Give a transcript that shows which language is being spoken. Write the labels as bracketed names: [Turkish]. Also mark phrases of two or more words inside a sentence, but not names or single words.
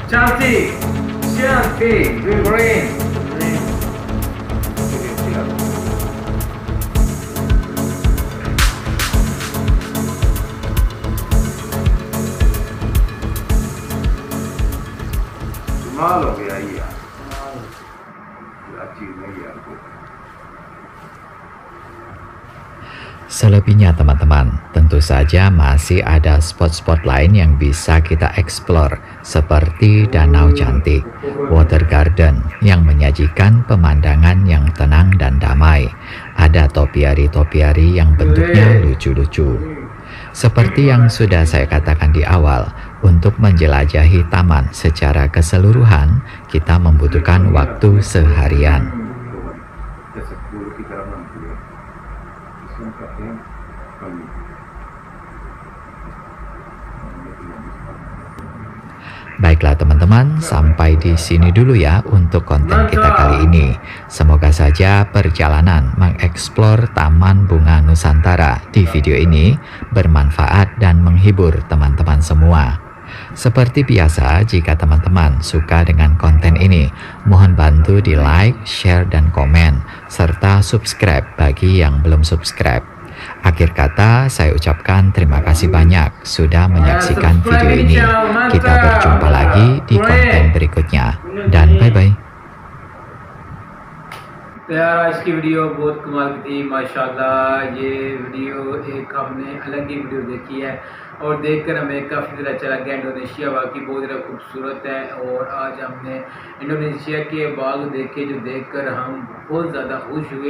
[English] Shanti, green. [Hindi] कमाल हो गया ये यार, क्या चीज है यार कोई। [Indonesian] Selebihnya teman-teman, tentu saja masih ada spot-spot lain yang bisa kita explore seperti Danau Cantik, Water Garden yang menyajikan pemandangan yang tenang dan damai. Ada topiari-topiari yang bentuknya lucu-lucu. Seperti yang sudah saya katakan di awal, untuk menjelajahi taman secara keseluruhan, kita membutuhkan waktu seharian. [Hindi] जैसे फूल की तरह बनती है, इसमें कहते हैं कली। [Indonesian] Baiklah teman-teman, sampai di sini dulu ya untuk konten kita kali ini. Semoga saja perjalanan mengeksplor Taman Bunga Nusantara di video ini bermanfaat dan menghibur teman-teman semua. Seperti biasa, jika teman-teman suka dengan konten ini, mohon bantu di like, share, dan komen, serta subscribe bagi yang belum subscribe. Akhir kata, saya ucapkan terima kasih banyak sudah menyaksikan video ini. Kita berjumpa lagi di konten berikutnya. Dan bye-bye. [Hindi] तो यार आज की वीडियो बहुत कमाल की थी माशाल्लाह। ये वीडियो एक हमने अलग ही वीडियो देखी है और देखकर हमें काफ़ी ज़्यादा अच्छा लगा। इंडोनेशिया वाकई बहुत ज़्यादा खूबसूरत है और आज हमने इंडोनेशिया के बाग देखे जो देखकर हम बहुत ज़्यादा खुश हुए।